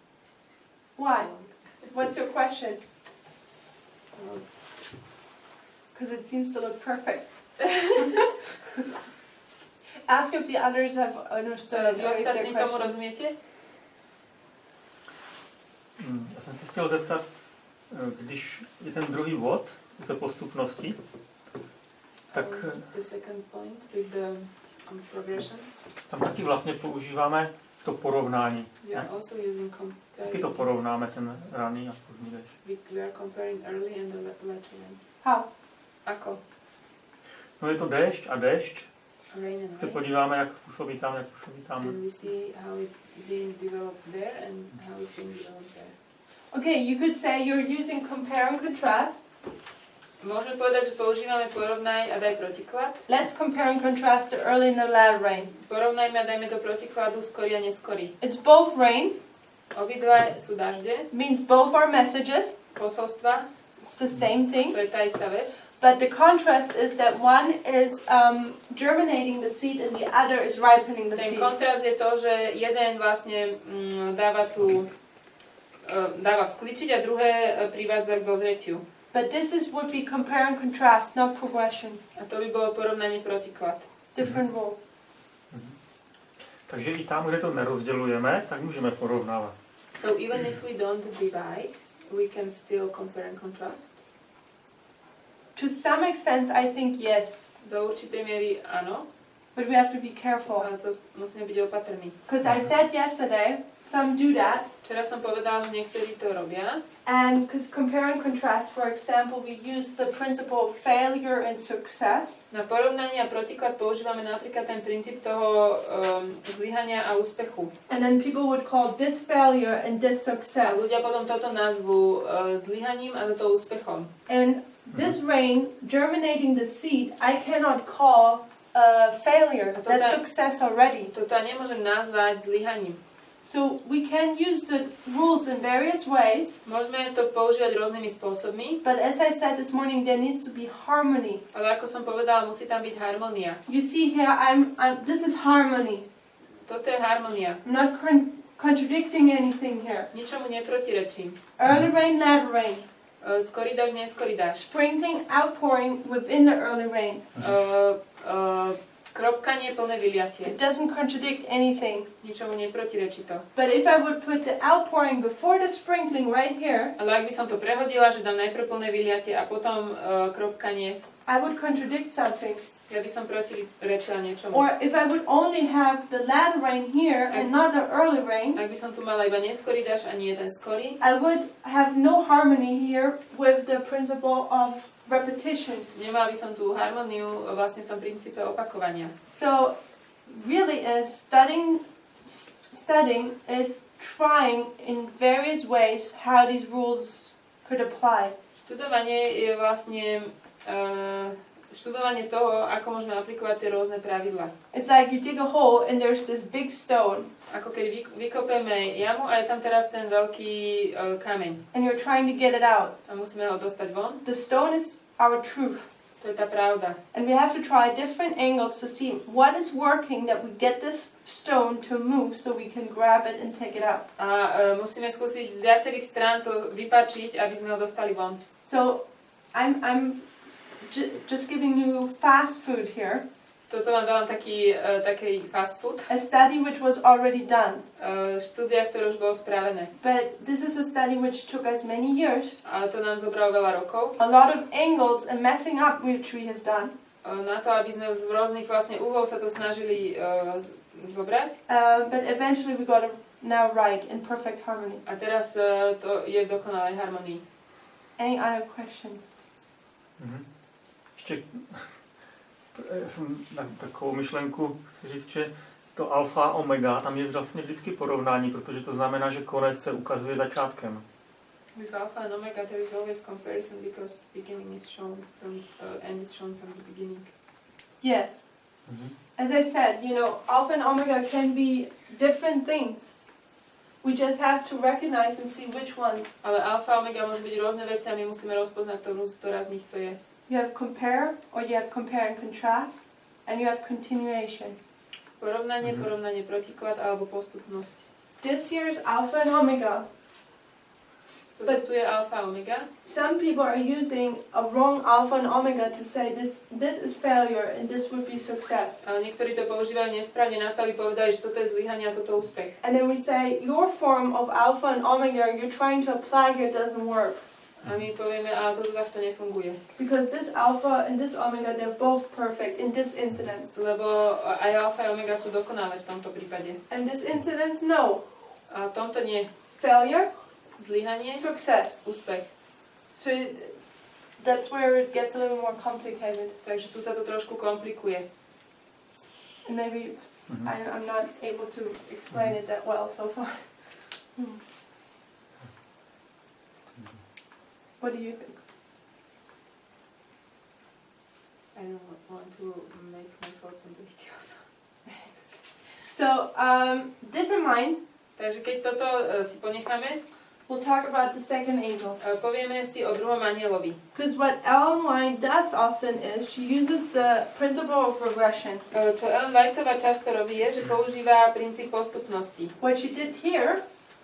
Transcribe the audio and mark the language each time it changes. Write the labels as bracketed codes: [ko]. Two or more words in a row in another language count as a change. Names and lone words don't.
[en] Why? long. What's your question? Um, Because it seems to look perfect. Ask if the others have understood. [cs] Vy [en] or if their [cs] ostatní tomu [en] question- [sk] rozumiete? [cs] Já jsem se chtěl zeptat, když je ten druhý bod té postupnosti, tak [en] The second point with the progression. [cs] tam taky vlastně používáme to porovnání. [en] We are also using [cs] Taky to porovnáme, ten raný a pozdní déšť. [en] We are comparing early and the later rain. How? [sk] Ako? [cs] No je to déšť a déšť. [en] Rain and [cs] Se [en] rain. [cs] podíváme, jak působí tam, jak působí tam. [en] And we see how it's being developed there and how it's being developed there. Okay, you could say you're using compare and contrast. [sk] Môžeme povedať, že používame porovnaj a daj protiklad. [en] Let's compare and contrast the early and the latter rain. [sk] Porovnajme a dajme do protikladu skorý a neskorý. [en] It's both rain, [sk] Obidva sú dažde, [en] means both are messages. [sk] posolstva, [en] It's the same thing. [sk] to je tá istá vec. [en] But the contrast is that one is germinating the seed and the other is ripening the [sk] Ten [en] seed. [sk] kontrast je to, že jeden vlastne dáva tú dáva vzkličiť a druhé privádza k dozretiu. [en] But this would be compare and contrast, not progression. [sk] A to by bolo porovnanie protiklad. [en] Different rule. [cs] Takže i tam, kde to nerozdělujeme, tak můžeme porovnávat. [en] So even if we don't divide, we can still compare and contrast. To some extent, I think yes. [sk] Do určitej miery áno, [en] But we have to be careful. [sk] ale to musíme byť opatrní. [en] Because I said yesterday, some do that. [sk] Včera som povedala, že niektorí to robia. [en] And because compare and contrast, for example, we use the principle of failure and success. [sk] Na porovnanie a protiklad používame napríklad ten princíp toho zlyhania a úspechu. [en] And then people would call this failure and this [sk] A [en] success. [sk] ľudia potom toto nazvú zlyhaním a toto úspechom. [en] And this rain, germinating the seed, I cannot call failure. That's success already. [sk] Toto nemôžem nazvať zlyhaním. [en] So we can use the rules in various ways. [sk] Môžeme to používať rôznymi spôsobmi, [en] But as I said this morning, there needs to be harmony. [sk] ale ako som povedala, musí tam byť harmónia. [en] You see here, this is harmony. [sk] Toto je harmónia. [en] I'm not contradicting anything here. [sk] Ničomu neprotirečím. [en] Early rain, later rain. [sk] Skorý dáž, neskorý dáž. [en] Sprinkling, outpouring within the early rain. [sk] Kropkanie, plné vyliatie. [en] It doesn't contradict anything. [sk] Ničomu neprotirečí to. [en] But if I would put the outpouring before the sprinkling right here, [sk] Ale ak by som to prehodila, že dám najprv plné vyliatie a potom kropkanie, [en] I would contradict something. [sk] ja by som protirečila niečomu. [en] Or if I would only have the latter rain here and not the early rain, [sk] Ak by som tu mala iba neskorý dáž a nie ten skorý, [en] I would have no harmony here with the principle of repetition. [sk] nemala by som tú harmóniu vlastne v tom princípe opakovania. [en] So really studying is trying in various ways how these rules could apply. [sk] Študovanie je vlastne študovanie toho, ako môžeme aplikovať tie rôzne pravidlá. [en] It's like you dig a hole and there's this big stone [sk] Ako keď vykopeme jamu a je tam teraz ten veľký kameň [en] and you're trying to get it out. [sk] a musíme ho dostať von. [en] The stone is our truth. [sk] To je tá pravda. [en] And we have to try different angles to see what is working that we get this stone to move so we can grab it and take it out. [sk] A musíme skúsiť z viacerých strán to vypačiť, aby sme ho dostali von. [en] So I'm just giving you fast food here. [sk] Toto vám dávam taký [en] fast food. A study which was already done. [sk] Štúdia, ktoré už bolo spravené. [en] But this is a study which took us many years. [sk] Ale to nám zobralo veľa rokov. [en] A lot of angles and messing up which we have done. [sk] Na to, aby sme z rôznych vlastne uhlov sa to snažili zobrať. [en] But eventually we got it now right in perfect harmony. [sk] A teraz to je v dokonalej harmonii. [en] Any other questions? [cs] Ještě já jsem na takovou myšlenku chci říct, že to alfa a omega, tam je vlastně vždycky porovnání, protože to znamená, že konec se ukazuje začátkem. [en] With alpha and omega there is always comparison because beginning is shown from end is shown from the beginning. Yes. As I said, alpha and omega can be different things. We just have to recognize and see which ones. [sk] Ale alfa a omega môžu byť rôzne veci a my musíme rozpoznať, ktorá z nich to je. [en] You have compare, or you have compare and contrast, and you have continuation. [sk] Porovnanie, protiklad alebo postupnosť. [en] This here is alpha and omega. [sk] Tu je alfa a omega. [en] Some people are using a wrong alpha and omega to say this is failure and this would be success. [sk] Ale niektorí to používajú nesprávne na to, aby povedali, že toto je zlyhanie a toto úspech. [en] And then we say your form of alpha and omega you're trying to apply here doesn't work. [sk] A my povieme, ale toto takto nefunguje. [en] Because this alpha and this omega, they're both perfect in this incidence. [sk] Lebo aj alfa a omega sú dokonalé v tomto prípade. [en] And this incidence, no. [sk] A v tomto nie. [en] Failure, [sk] Zlyhanie, [en] success. [sk] úspech. [en] So that's where it gets a little more complicated. [sk] Takže tu sa to trošku komplikuje. [en] And maybe I'm not able to explain it that well so far. What do you think? I don't want to make my thoughts on the videos. So, this in mind, [sk] Takže keď toto si ponecháme, [en] we'll talk about the second angel. [sk] povieme si o druhom anielovi. [en] Because what Ellen White does often is she uses the principle of regression. [sk] Čo Ellen Whiteová často robí je, že používa princíp postupnosti. [en] What she did here,